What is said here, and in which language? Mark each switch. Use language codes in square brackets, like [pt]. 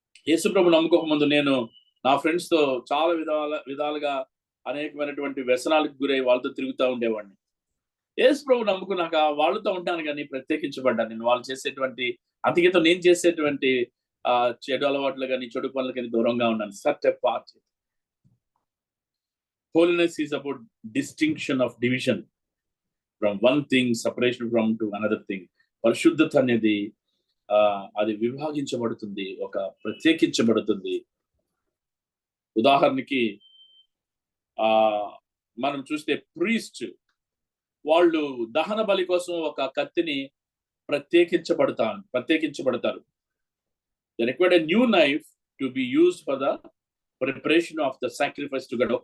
[te] యేసుప్రభు నమ్ముకోక ముందు నేను నా ఫ్రెండ్స్ తో చాలా విధాలుగా అనేకమైనటువంటి వ్యసనాలకు గురై వాళ్ళతో తిరుగుతూ ఉండేవాడిని. యేసుప్రభు నమ్ముకున్నాక వాళ్ళతో ఉంటాను కానీ ప్రత్యేకించబడ్డాను. నేను వాళ్ళు చేసేటువంటి అందుకేతో నేను చేసేటువంటి చెడు అలవాట్లు కానీ చెడు పనులు కానీ దూరంగా ఉన్నాను. [en] Set apart. Holiness is about distinction of division from one thing, separation from to another thing. [te] పరిశుద్ధత అనేది అది విభాగించబడుతుంది, ఒక ప్రత్యేకించబడుతుంది. ఉదాహరణకి మనం చూస్తే ప్రీస్ట్ వాళ్ళు దహన బలి కోసం ఒక కత్తిని ప్రత్యేకించబడతారు. [en] They required a new knife to be used for the preparation of the sacrifice to God.